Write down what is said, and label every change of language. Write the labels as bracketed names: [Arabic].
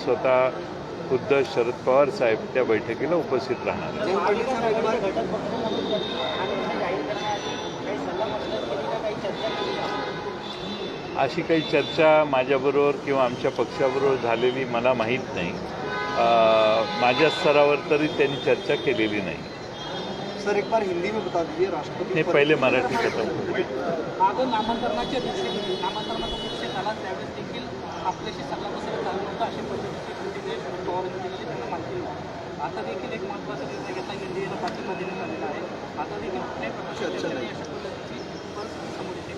[Marathi] स्वतः खुद्द शरद पवार साहेब त्या बैठकीला उपस्थित राहणार आहेत. अशी काही चर्चा माझ्याबरोबर किंवा आमच्या पक्षाबरोबर झालेली मला माहीत नाही. माझ्या स्तरावर तरी त्यांनी चर्चा केलेली नाही. [Hindi] सर एक बार हिंदी में बता दीजिए राष्ट्रपति [Marathi] नाही, पहिले मराठीत होतं. नामांतरणाच्या दिवशी नामांतरणाचा विषय झाला त्यावेळेस देखील आपल्याशी सल्लामसलत झालं नव्हतं अशी पद्धतीची प्रतिक्रिया शरद पवारांनी दिलेली त्यांना माहिती होती. आता देखील एक महत्त्वाचा निर्णय घेतला NDAला पाठिंबा देण्यात आलेला आहे. आता देखील कुठल्याही प्रकारची अशा पद्धतीची परिस्थिती समोर येते.